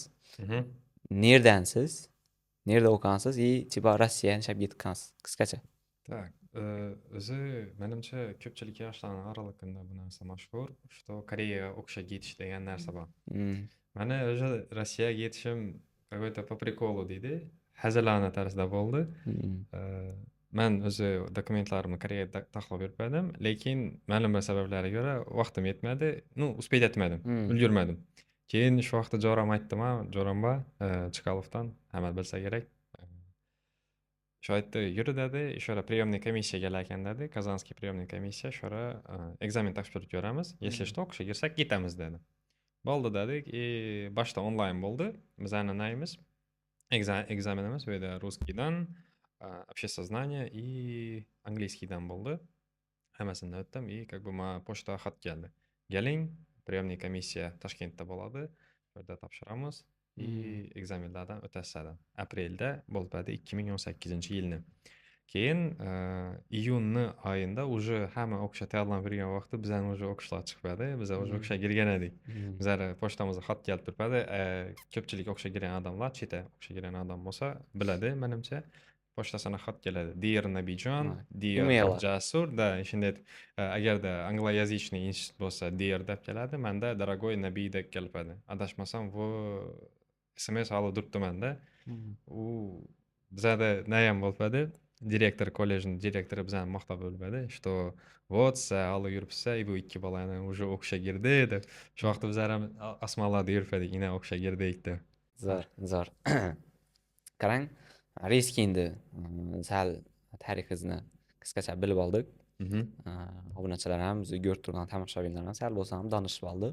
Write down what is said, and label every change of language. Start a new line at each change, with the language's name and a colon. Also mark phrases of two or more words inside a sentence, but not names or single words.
Uzbek: Nerdansiz? Nerda o'qigansiz? Tipa Rossiyaga nishab ketgansiz? Qisqacha. Так, o'zi menimcha ko'pchilik yoshlarning oralig'ida bu narsa mashhur, что Koreyaga o'qishga ketish degan narsa bor. Meni o'sha Rossiyaga ketishim
Russian: какой-то по приколу
Uzbek: deydi, hazilona tarzda bo'ldi. Men o'zi dokumentlarimni Koreyaga taxlab yurdim, lekin ma'lum bir sabablarga ko'ra vaqtim yetmadi, uspet etmadim, ulgurmadim. Keyin shu vaqtda jo'ram aytdim, jo'ramba Chikalovdan, hamma bilsa kerak. Shu aytdi, yur dedi, ishora
Russian: приемный комиссия
Uzbek: kelar ekan dedi,
Russian: Казанский приемный комиссия,
Uzbek: ishora ekzamen topshirib ko'ramiz.
Russian: Если что,
Uzbek: o'qishga kirsak ketamiz dedi. Bo'ldi dedik. Boshda onlayn bo'ldi. Bizani nayimiz ekzaminimiz bu yerda ruskiydan,
Russian: обществознание и
Uzbek: angliyskiydan bo'ldi. Hammasidan o'tdim
Russian: и как бы
Uzbek: mana pochta xat keldi. Keling,
Russian: приемный комиссия
Uzbek: Toshkentda bo'ladi. Bu yerda topshiramiz и ekzaminlardan o'tasizlar. Aprelda bo'ladi 2018-yilni. Keyin iyunni oyында уже hamma o'qishga tayyorlanib yurgan vaqtda bizani уже o'qishlar chiqmadi. Biz уже o'qishga kirgan edik. Bizlar pochtamizga xat kelib turibdi. Ko'pchilik o'qishga kirgan odamlar, chetda o'qishga kirgan odam bo'lsa, biladi, menimcha. Pochtasına xat keladi. Dear Nabijon, Dear Email. Jasur, da shunday agarda angloязычный institut bo'lsa, Dear deb keladi. Menda Дорогой Nabiy deb keladi. Adashmasam bu SMS olib turibdi-manda. U bizada nayam bo'ladi. Direktor kollejning direktori bizani maqtab o'lmadi,
Russian: что вот
Uzbek: siz olib yuribsiz, bu ikki bolani уже o'qishga girdi deb. Shu vaqtda bizlar ham osmonlarda yuribdik, ina o'qishga girdik deb. Zo'r. Qarang, reski endi sal tarixizni qisqacha bilib oldik. Obunachilar ham, bizni ko'rib turgan tomoshabinlar ham sal bo'lsa ham donishib oldi.